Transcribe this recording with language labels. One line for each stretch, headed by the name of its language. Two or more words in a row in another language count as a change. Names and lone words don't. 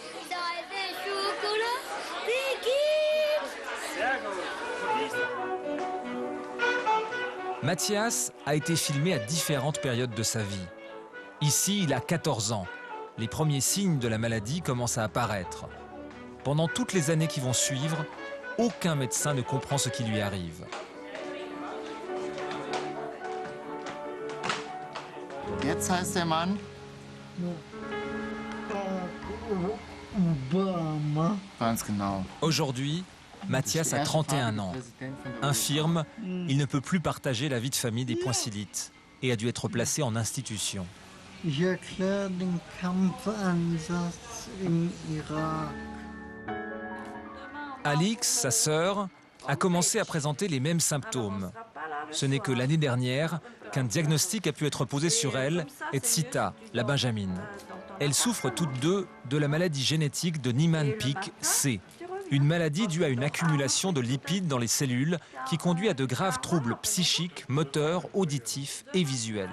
French: Mathias a été filmé à différentes périodes de sa vie. Ici, il a 14 ans. Les premiers signes de la maladie commencent à apparaître. Pendant toutes les années qui vont suivre, aucun médecin ne comprend ce qui lui arrive.
German: Jetzt heißt der Mann Obama. Ganz genau.
French: Aujourd'hui, Mathias a 31 ans. Infirme, il ne peut plus partager la vie de famille des poinçillites et a dû être placé en institution.
German: Ich erkläre den Kampfeinsatz im Irak.
French: Alix, sa sœur, a commencé à présenter les mêmes symptômes. Ce n'est que l'année dernière qu'un diagnostic a pu être posé sur elle et Tsita, la benjamine. Elles souffrent toutes deux de la maladie génétique de Niemann-Pick C, une maladie due à une accumulation de lipides dans les cellules qui conduit à de graves troubles psychiques, moteurs, auditifs et visuels.